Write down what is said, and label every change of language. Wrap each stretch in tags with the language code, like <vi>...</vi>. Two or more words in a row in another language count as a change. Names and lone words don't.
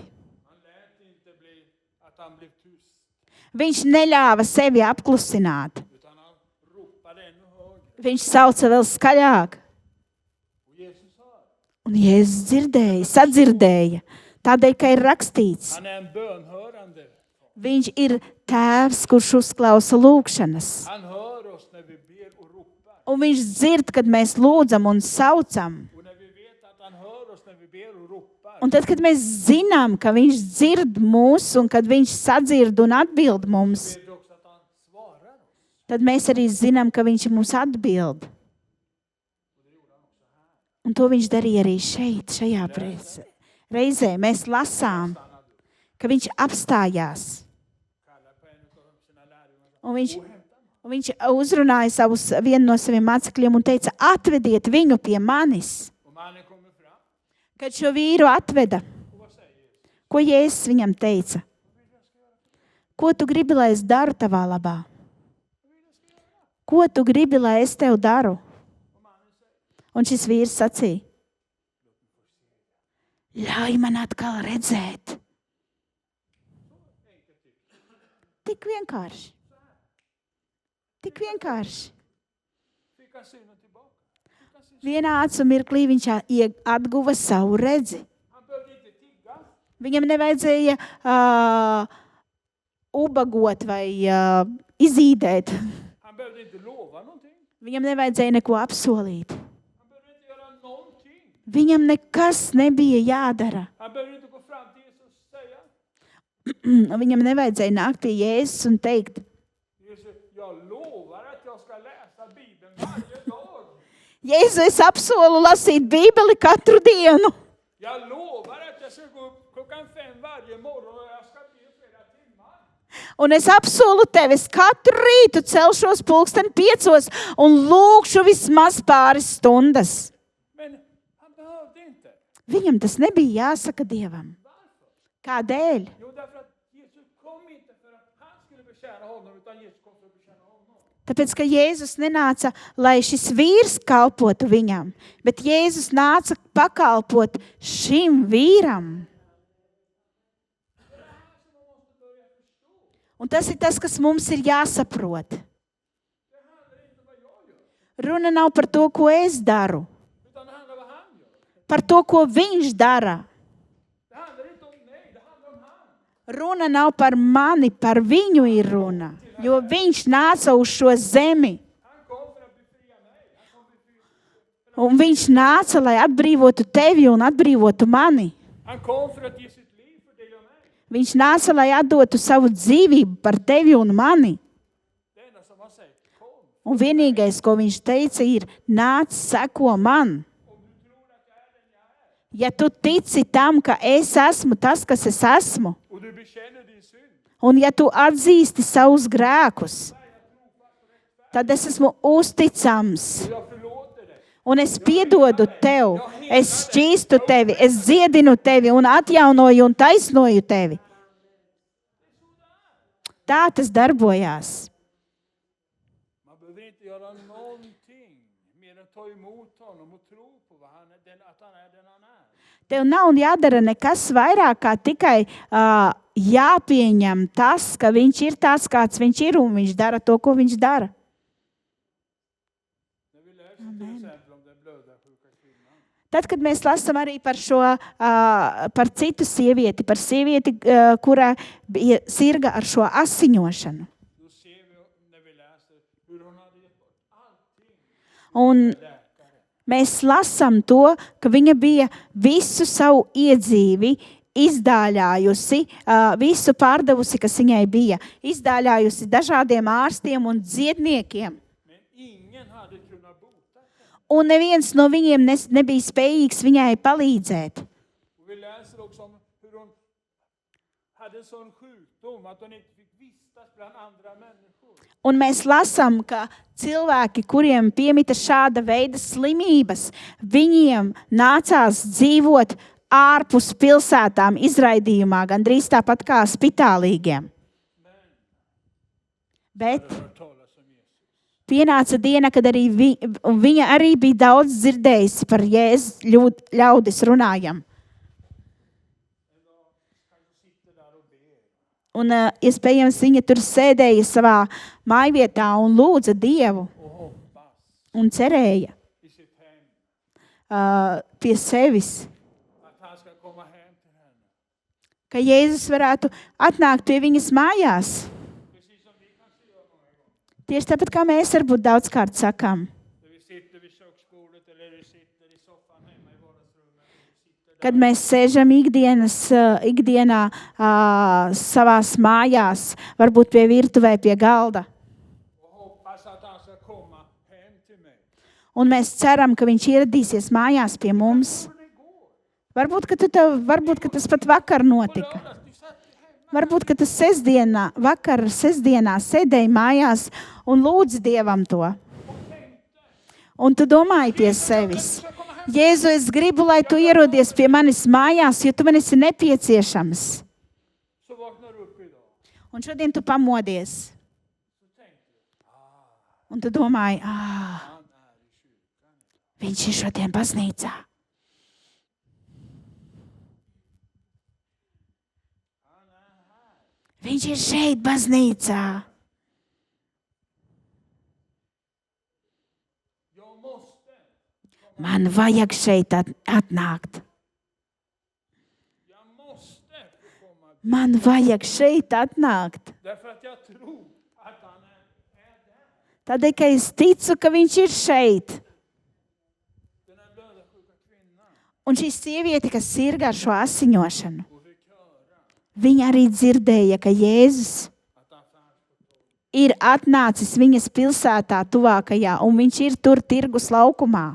<sv>Han lät inte bli att han blev tyst.</sv> <lv>Viņš neļāva sevi apklusināt.</lv> <sv>Utan han ropade ännu högre.</sv> <lv>Viņš sauca vēl skaļāk.</lv> <sv>Och Jesus hör.</sv> <lv>Un Jēzus dzirdēja, sadzirdēja, tādēļ, ka ir rakstīts.</lv> <sv>Han är en bönhörande.</sv> <lv>Viņš ir tēvs, kurš uzklausa lūgšanas.</lv> <sv>Han hör oss när vi ber och ropar.</sv> <lv>Un viņš dzird, kad mēs lūdzam un saucam.</lv> <sv>Och när vi vet att han hör oss när vi ber och ropar.</sv> <lv>Un tad, kad mēs zinām, ka viņš dzird mūs un kad viņš sadzird un atbild mums,</lv> <sv>Vet vi också att han svarar oss.</sv> <lv>tad mēs arī zinām, ka viņš mums atbild. Un to viņš darīja arī šeit, šajā reizē. Mēs lasām, ka viņš apstājās.</lv> <sv>Kallar på en av sina lärjungar.</sv> <lv>Un viņš uzrunāja vienu no saviem mācekļiem un teica, atvediet viņu pie manis.</lv> <sv>Och mannen kommer fram.</sv> <lv>Kad šo vīru atveda,</lv> <sv>Och vad säger Jesus?</sv> <lv>ko Jēzus viņam teica? Ko tu gribi, lai es daru tavā labā? Ko tu gribi, lai es tev daru? Un šis vīrs sacīja, ļauj man atkal redzēt. Tik vienkārši. Tik vienkārši.</lv> <sv>Fick han synen tillbaka? Fick han sin-</sv> <lv>Vienā acu mirklī viņš atguva savu redzi.</lv> <sv>Han behövde inte tigga.</sv> <lv>Viņam nevajadzēja ubagot vai izīdēt.</lv> <sv>Han behövde inte lova någonting.</sv> <lv>Viņam nevajadzēja neko apsolīt.</lv> <sv>Han behövde inte göra någonting.</sv> <lv>Viņam nekas nebija jādara.</lv> <sv>Han behövde inte gå fram till Jesus och säga.</sv> <lv>Viņam nevajadzēja nākt pie Jēzus un teikt,</lv> <sv>Jesus, jag lovar att jag ska läsa Bibeln varje dag.</sv> <lv>Jēzu, es apsolu lasīt Bībeli katru dienu.</lv> <sv>Jag lovar att jag ska gå upp 5:00 varje morgon och jag ska be flera timmar.</sv> <lv>Un es apsolu tev, es katru rītu celšos 5:00 un lūkšu vismaz pāris stundas.</lv> <sv>Men han behövde inte.</sv> <lv>Viņam tas nebija jāsaka Dievam. Kādēļ? Jo,</lv> <sv>därför att Jesus kom inte för att han skulle betjäna honom, utan Jesus kom för att betjäna honom.</sv> <lv>Tāpēc, ka Jēzus nenāca, lai šis vīrs kalpotu viņam, bet Jēzus nāca pakalpot šim vīram. Un tas ir tas, kas mums ir jāsaprot. Runa nav par to, ko es daru,</lv> <sv>Utan det handlar om vad han gör.</sv> <lv>par to, ko viņš dara.</lv> <sv>Det handlar inte om mig, det handlar om han.</sv> <lv>Runa nav par mani, par viņu ir runa, jo viņš nāca uz šo zemi.</lv> <sv>Han kom för att befria mig. Han kom för att befria.</sv> <lv>Un viņš nāca, lai atbrīvotu tevi un atbrīvotu mani.</lv> <sv>Han kom för att ge sitt liv för dig och mig.</sv> <lv>Viņš nāca, lai atdotu savu dzīvību par tevi un mani.</lv> <sv>Det enda som han säger, kom.</sv> <lv>Un vienīgais, ko viņš teica, ir nāc, seko man. Ja tu tici tam, ka es esmu tas, kas es esmu,</lv> <sv>Och du bekänner din synd.</sv> <lv>un ja tu atzīsti savus grēkus, tad es esmu uzticams.</lv> <sv>Och jag förlåter dig.</sv> <lv>Un es piedodu tev, es šķīstu tevi, es dziedinu tevi un atjaunoju un taisnoju tevi. Tā tas darbojās.</lv> <sv>Man behöver inte göra någonting mer än ta emot honom och tro på vad han är, att han är den han är.</sv> <lv>Tev nav jādara nekas vairāk, kā tikai jāpieņem tas, ka viņš ir tāds, kāds viņš ir, un viņš dara to, ko viņš dara.</lv> <sv>När vi läser till exempel om den blödarsjuka kvinnan.</sv> <lv>Tad, kad mēs lasām arī par šo, par citu sievieti, par sievieti, kura bija sirga ar šo asiņošanu,</lv> <sv>Då ser vi när vi läser</sv> <lv>Un mēs lasām to, ka viņa bija visu savu iedzīvi izdāļājusi, visu pārdevusi, kas viņai bija. Izdāļājusi dažādiem ārstiem un dziedniekiem.</lv> <sv>Men ingen hade kunnat bota henne.</sv> <lv>Un neviens no viņiem nebija spējīgs viņai palīdzēt.</lv> <sv>Och vi läser också om hur hon hade en sån sjukdom att hon inte fick vistas bland andra människor.</sv> <lv>Un mēs lasām, ka cilvēki, kuriem piemita šāda veida slimības, viņiem nācās dzīvot ārpus pilsētām izraidījumā, gandrīz tāpat kā spitālīgiem. Bet</lv> <sv>Jag har hört talas om Jesus.</sv> <lv>pienāca diena, kad arī viņa arī bija daudz dzirdējusi par Jēzus ļaudis runājam.</lv> <sv>En dag kanske sitter där och ber.</sv> <lv>Un iespējams viņa tur sēdēja savā mājvietā un lūdza Dievu</lv> <sv>Och hoppas</sv> <lv>un cerēja</lv> <sv>i sitt hem</sv> <lv>pie sevis,</lv> <sv>att han ska komma hem till henne.</sv> <lv>ka Jēzus varētu atnākt pie viņas mājās.</lv> <sv>Precis som vi kan säga många gånger.</sv> <lv>Tieši tāpat kā mēs varbūt daudzkārt sakām.</lv> <sv>När vi sitter vid köksbordet eller vi sitter i soffan hemma i vardagsrummet. Och vi sitter där.</sv> <lv>Kad mēs sēžam ikdienā savās mājās, varbūt pie virtuvē, pie galda,</lv> <sv>Och hoppas att han ska komma hem till mig.</sv> <lv>un mēs ceram, ka viņš ieradīsies mājās pie mums. Varbūt, ka tas pat vakar notika.</lv> <sv>Lördags, du satt hemma.</sv> <lv>Varbūt, ka tas sestdienā sēdēja mājās un lūdz Dievam to. Un tu domāji pie sevis, Jēzu, es gribu, lai tu ierodies pie manis mājās, jo tu man esi nepieciešams.</lv> <sv>Så vaknar du upp idag.</sv> <lv>Un šodien tu pamodies.</lv> <sv>Så tänker du.</sv> <lv>Un tu domāji,</lv> <sv>Han är i kyrkan.</sv> <lv>viņš ir šodien baznīcā.</lv> <sv>Han är här.</sv> <lv>Viņš ir šeit baznīcā.</lv> <sv>Jag måste.</sv> <lv>Man vajag šeit atnākt.</lv> <sv>Jag måste få komma.</sv> <lv>Man vajag šeit atnākt.</lv> <sv>Därför att jag tror att han är där.</sv> <lv>Tādēļ, ka es ticu, ka viņš ir šeit.</lv> <sv>Den här blödarsjuka kvinnan.</sv> <lv>Un šī sieviete, kas sirgā ar šo asiņošanu,</lv> <sv>Och fick höra</sv> <lv>viņa arī dzirdēja, ka Jēzus</lv> <sv>att han fanns på torget.</sv> <lv>ir atnācis viņas pilsētā tuvākajā, un viņš ir tur tirgus laukumā.</lv>